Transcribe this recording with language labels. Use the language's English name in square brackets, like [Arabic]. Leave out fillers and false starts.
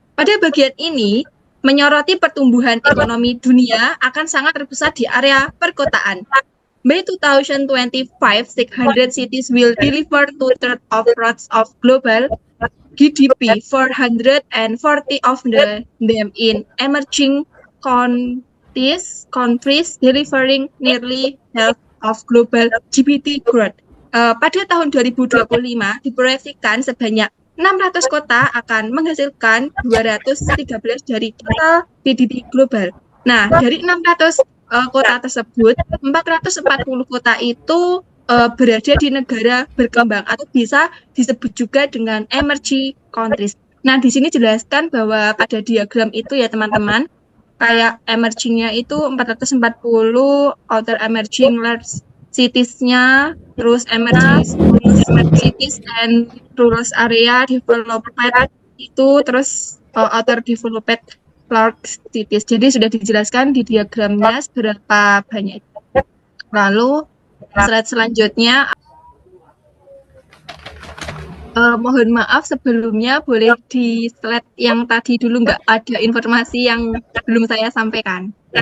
[Indonesian] Pada bagian ini, menyoroti pertumbuhan ekonomi dunia akan sangat terpusat di area perkotaan. [English] By 2025, 600 cities will deliver 2/3 of global GDP, 440 of them in emerging countries delivering nearly half of global GDP growth. [Indonesian] Pada tahun 2025 diproyeksikan sebanyak 600 kota akan menghasilkan 213 dari total GDP global. Nah, dari 600 kota tersebut, 440 kota itu berada di negara berkembang atau bisa disebut juga dengan emerging countries. Nah, di sini jelaskan bahwa pada diagram itu ya teman-teman, kayak emerging-nya itu 440, outer emerging large cities-nya, terus emerging cities and rural area developed itu, terus outer developed large cities. Jadi sudah dijelaskan di diagramnya seberapa banyak. Lalu slide selanjutnya, mohon maaf sebelumnya, boleh di slide yang tadi dulu nggak ada informasi yang belum saya sampaikan.